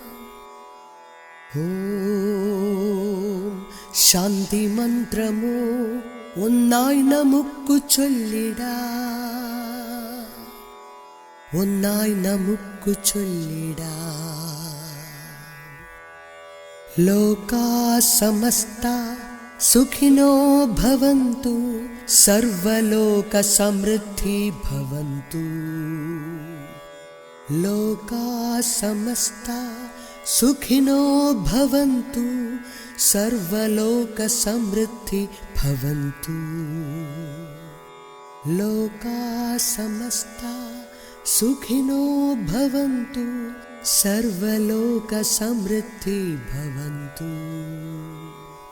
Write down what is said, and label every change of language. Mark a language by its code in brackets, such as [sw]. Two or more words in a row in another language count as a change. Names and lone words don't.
[ml] ഓം ശാന്തി മന്ത്രമോ ഒന്നായി നമുക്കു ചൊല്ലിടാം, ഒന്നായി നമുക്കു ചൊല്ലിടാം. [sa] ലോകാ സമസ്ത സുഖിനോ ഭവന്തു, സർവലോക സമൃദ്ധി ഭവന്തു. ലോകാ സമസ്ത सुखिनो भवन्तु सर्वलोकसमृद्धि भवन्तु लोका समस्ता सुखिनो भवन्तु सर्वलोकसमृद्धि भवन्तु।